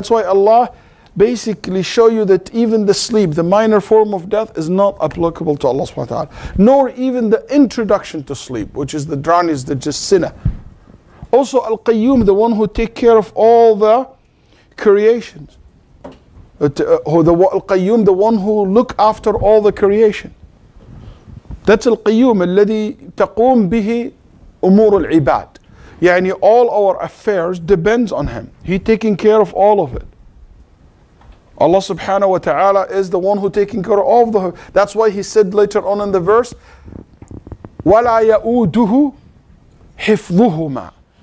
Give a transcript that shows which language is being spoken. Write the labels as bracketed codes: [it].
[en] That's why Allah basically show you that even the sleep, the minor form of death, is not applicable to Allah subhanahu wa ta'ala. Nor even the introduction to sleep, which is the drowning, the just sinner. Also Al-Qayyum, the one who take care of all the creations. Al-Qayyum, the one who look after all the creation. That's Al-Qayyum, [ar] الذي تقوم به أمور العباد. [en] يعني all our affairs depends on him. He taking care of all of it. Allah subhanahu wa ta'ala is the one who taking care of all of the. That's why he said later on in the verse, [ar] وَلَا يَؤُودُهُ حِفْظُهُمَا.